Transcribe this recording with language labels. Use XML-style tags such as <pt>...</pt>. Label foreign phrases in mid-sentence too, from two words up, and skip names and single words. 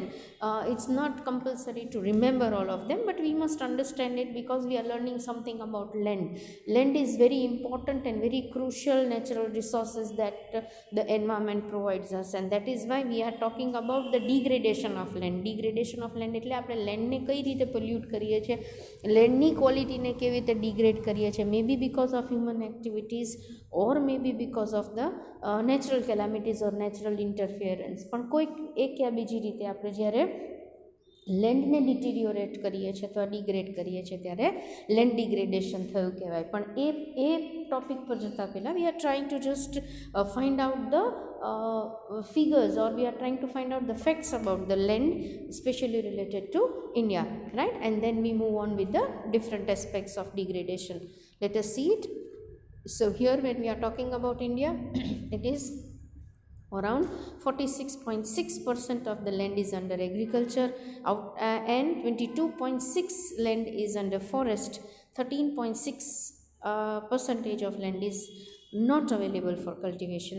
<en>It's not compulsory to remember all of them, but we must understand it because we are learning something about land. Land is very important and very crucial natural resources that the environment provides us, and that is why we are talking about the degradation of land. Degradation of land</en> <gu>એટલે આપણે લેન્ડને કઈ રીતે પોલ્યુટ કરીએ છીએ, લેન્ડની ક્વોલિટીને કેવી રીતે ડિગ્રેડ કરીએ છીએ,</gu> <en>maybe because of human activities or maybe because of the natural calamities or natural interference.</en> <gu>પણ કોઈક એક યા બીજી રીતે આપણે જ્યારે લેન્ડને ડિટીરિયોરેટ કરીએ છીએ અથવા ડિગ્રેડ કરીએ છીએ ત્યારે</gu> <en>land degradation</en> <gu>થયું કહેવાય. પણ એ ટોપિક પર જતાં પહેલાં</gu> <en>we are trying to just find out the figures, or we are trying to find out the facts about the land, especially related to India, right? And then we move on with the different aspects of degradation. Let us see it. So here when we are talking about India, it is around 46.6% of the land is under agriculture, and 22.6 land is under forest, 13.6 percentage of land is not available for cultivation.</en>